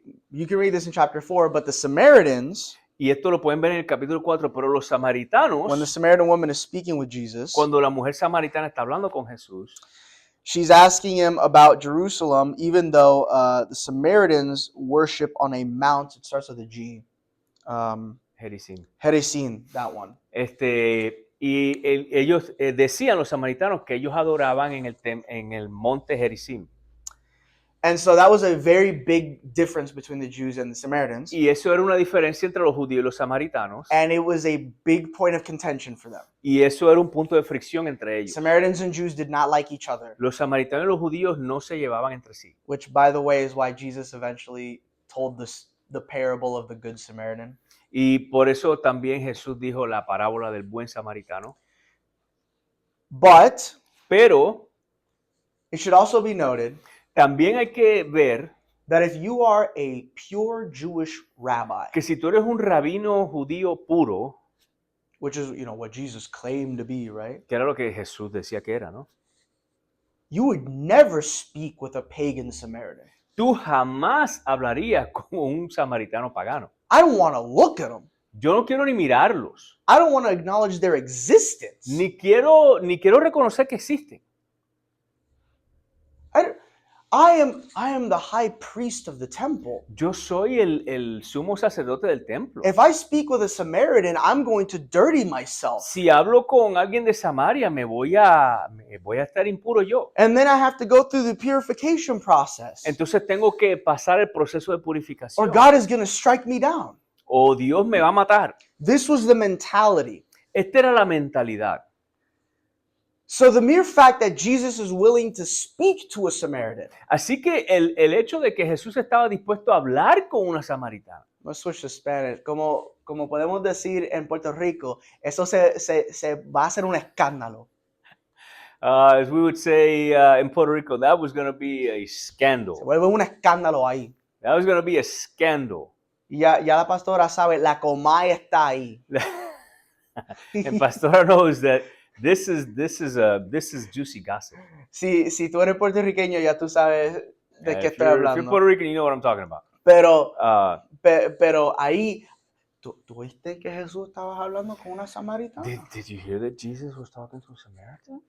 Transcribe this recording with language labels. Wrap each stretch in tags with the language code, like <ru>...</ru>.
<en>You can read this in chapter 4, but the Samaritans,</en> <es>y esto lo pueden ver en el capítulo 4, pero los samaritanos,</es> <en>when the Samaritan woman is speaking with Jesus,</en> <es>cuando la mujer samaritana está hablando con Jesús,</es> <en>she's asking him about Jerusalem, even though the Samaritans worship on a mount. It starts with a G. Gerizim. Gerizim, that one.</en> <es>Ellos decían, los samaritanos, que ellos adoraban en el monte Gerizim.</es> <en>And so that was a very big difference between the Jews and the Samaritans.</en> <es>Y eso era una diferencia entre los judíos y los samaritanos.</es> <en>And it was a big point of contention for them.</en> <es>Y eso era un punto de fricción entre ellos.</es> <en>Samaritans and Jews did not like each other,</en> <es>Los samaritanos y los judíos no se llevaban entre sí.</es> <en>which, by the way, is why Jesus eventually told the parable of the Good Samaritan.</en> <es>Y por eso también Jesús dijo la parábola del buen samaritano.</es> <en>But</en> <es>Pero</es> <en>it should also be noted</en> <es>también hay que ver</es> <en>that if you are a pure Jewish rabbi,</en> <es>que si tú eres un rabino judío puro,</es> <en>which is, what Jesus claimed to be, right?</en> <es>que era lo que Jesús decía que era, ¿no?</es> <en>You would never speak with a pagan Samaritan.</en> <es>Tú jamás hablarías con un samaritano pagano.</es> <en>I don't want to look at them.</en> <es>Yo no quiero ni mirarlos,</es> <en>I don't want to acknowledge their existence.</en> <es>ni quiero reconocer que existen.</es> <en>I am the high priest of the temple.</en> <es>Yo soy el sumo sacerdote del templo.</es> <en>If I speak with a Samaritan, I'm going to dirty myself.</en> <es>Si hablo con alguien de Samaria, me voy a estar impuro yo.</es> <en>And then I have to go through the purification process.</en> <es>Entonces tengo que pasar el proceso de</es> <en>Or</en> <es>purificación.</es> <en>God is going to strike me down.</en> <es>O Dios me va a matar.</es> <en>This was the mentality.</en> <es>Esta era la mentalidad.</es> <en>So the mere fact that Jesus is willing to speak to a Samaritan.</en> <es>Así que el hecho de que Jesús estaba dispuesto a hablar con una samaritana.</es> <en>Let's switch to Spanish.</en> <es>Como podemos decir en Puerto Rico, eso se va a hacer un escándalo.</es> <en>As we would say in Puerto Rico, that was going to be a scandal.</en> <es>Se vuelve un escándalo ahí.</es> <en>That was going to be a scandal.</en> <es>Y ya la pastora sabe, la comay está ahí.</es> <en>And Pastora knows that this is juicy gossip.</en> <es>Si tú eres puertorriqueño, ya tú sabes de qué</es> <en>If</en> <es>estoy</es> <en>you're</en> <es>hablando.</es> <en>Puerto Rican, you know what I'm talking about.</en> <es>Pero, Uh, pero ahí, ¿tú viste que Jesús estaba hablando con una samaritana?</es> <en>did you hear that Jesus was talking to a Samaritan?</en>